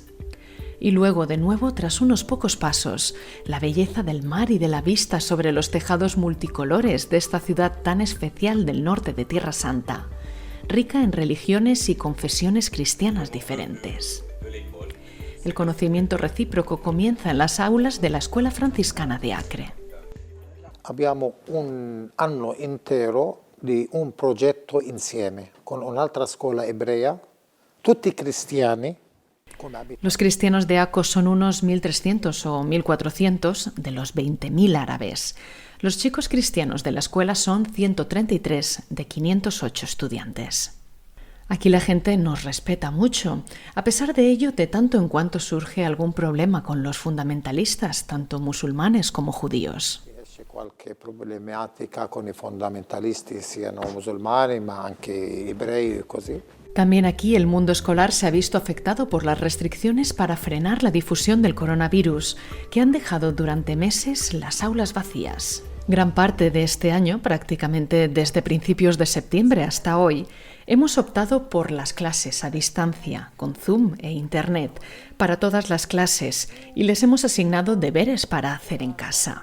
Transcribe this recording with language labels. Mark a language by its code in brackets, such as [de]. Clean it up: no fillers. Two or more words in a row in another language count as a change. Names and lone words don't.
[es] Y luego, de nuevo, tras unos pocos pasos, la belleza del mar y de la vista sobre los tejados multicolores de esta ciudad tan especial del norte de Tierra Santa, rica en religiones y confesiones cristianas diferentes. El conocimiento recíproco comienza en las aulas de la Escuela Franciscana de Acre. [it] Abbiamo un anno intero di un progetto insieme con un'altra scuola ebrea, tutti cristiani. [es] Los cristianos de Aco son unos 1.300 o 1.400 de los 20.000 árabes. Los chicos cristianos de la escuela son 133 de 508 estudiantes. Aquí la gente nos respeta mucho. A pesar de ello, de tanto en cuanto surge algún problema con los fundamentalistas, tanto musulmanes como judíos. [it] C'è qualche problematica con i fondamentalisti, siano musulmani ma anche ebrei e così. [es] También aquí el mundo escolar se ha visto afectado por las restricciones para frenar la difusión del coronavirus, que han dejado durante meses las aulas vacías. Gran parte de este año, prácticamente desde principios de septiembre hasta hoy, hemos optado por las clases a distancia, con Zoom e Internet, para todas las clases, y les hemos asignado deberes para hacer en casa.